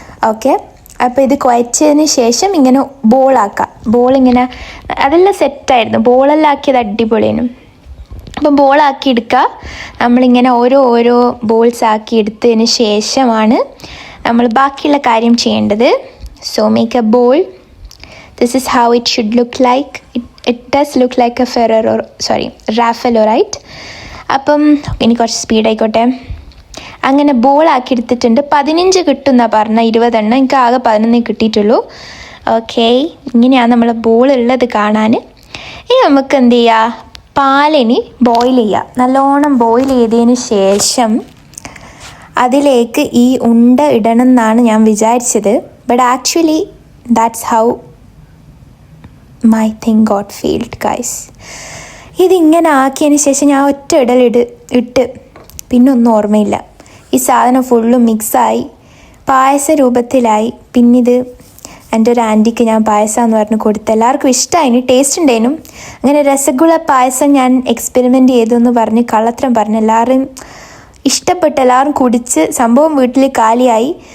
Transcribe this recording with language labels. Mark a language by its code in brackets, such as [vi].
[ml] Okay, അപ്പോൾ ഇത് കുഴച്ചതിന് ശേഷം ഇങ്ങനെ ബോളാക്കാം. ബോളിങ്ങനെ അതെല്ലാം സെറ്റായിരുന്നു. ബോളെല്ലാം ആക്കിയത് അടിപൊളിയാണ്. അപ്പം ബോളാക്കി എടുക്കുക. നമ്മളിങ്ങനെ ഓരോ ബോൾസ് ആക്കി എടുത്തതിന് ശേഷമാണ് നമ്മൾ ബാക്കിയുള്ള കാര്യം ചെയ്യേണ്ടത്. [en] So make a bowl. This is how it should look like. It does look like a Raffaello, right? [ml] അപ്പം ഇനി കുറച്ച് സ്പീഡ് ആയിക്കോട്ടെ. അങ്ങനെ ബോൾ ആക്കി എടുത്തിട്ടുണ്ട്. 15 കിട്ടുമെന്നാണ് പറഞ്ഞാൽ, 20 എണ്ണം. എനിക്ക് ആകെ 11 കിട്ടിയിട്ടുള്ളൂ. ഓക്കെ, ഇങ്ങനെയാണ് നമ്മൾ ബോൾ ഉള്ളത് കാണാൻ. ഇനി നമുക്ക് എന്ത് ചെയ്യുക, പാലിനി ബോയിൽ ചെയ്യുക. നല്ലോണം ബോയിൽ ചെയ്തതിന് ശേഷം അതിലേക്ക് ഈ ഉണ്ട ഇടണം എന്നാണ് ഞാൻ വിചാരിച്ചത്. [en] But actually, that's how my thing got failed, guys. [ml] ഇതിങ്ങനെ ആക്കിയതിന് ശേഷം ഞാൻ ഒറ്റ ഇട്ട് പിന്നെ ഒന്നും ഓർമ്മയില്ല. ഈ സാധനം ഫുള്ളും മിക്സായി പായസ രൂപത്തിലായി. പിന്നിത് എൻ്റെ ഒരു ആൻറ്റിക്ക് ഞാൻ പായസം എന്ന് പറഞ്ഞ് കൊടുത്തു. എല്ലാവർക്കും ഇഷ്ടമായി, ടേസ്റ്റ് ഉണ്ടായിരുന്നു. അങ്ങനെ രസഗുള പായസം ഞാൻ എക്സ്പെരിമെൻ്റ് ചെയ്തു എന്ന് പറഞ്ഞ് കള്ളത്തരം പറഞ്ഞ് എല്ലാവരും ഇഷ്ടപ്പെട്ട് എല്ലാവരും കുടിച്ച് സംഭവം വീട്ടിൽ കാലിയായി.